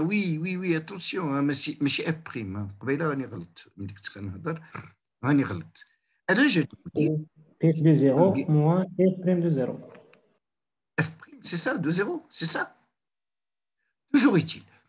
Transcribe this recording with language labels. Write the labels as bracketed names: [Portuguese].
[French] Oui, attention, [Arabic] ماشي [French] f prime. [Arabic] قبيلة راني غلط ملي كنت كنهضر راني غلط. [French] أنا je dis P de 0 moins F prime de 0. F prime, c'est ça, de 0, c'est ça. Toujours est-il.